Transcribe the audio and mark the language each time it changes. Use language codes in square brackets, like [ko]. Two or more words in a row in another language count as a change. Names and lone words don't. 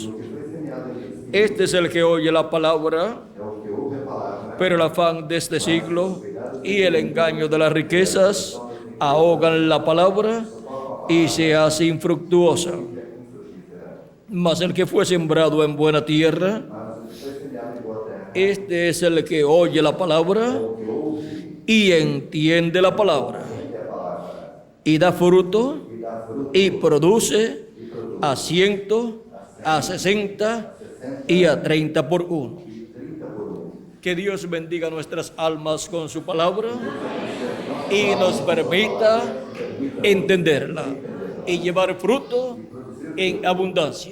[pt] O que foi semeado em si [es] este es el que oye la palabra, [pt] é o que ouve a palavra, [es] pero el afán de este siglo y el engaño de las riquezas ahogan la palabra y se hace infructuosa. Mas el que fue sembrado en buena tierra, [pt] mas o que foi semeado em boa terra [es] este es el que oye la palabra [pt] é o que ouve [es] y entiende la palabra, [pt] a palavra [es] y da fruto [pt] e dá fruto [es] y produce a 100, a 60 y a 30 por uno. [pt] e 30 por 1. [es] Que Dios bendiga nuestras almas con su palabra y nos permita entenderla y llevar fruto en abundancia.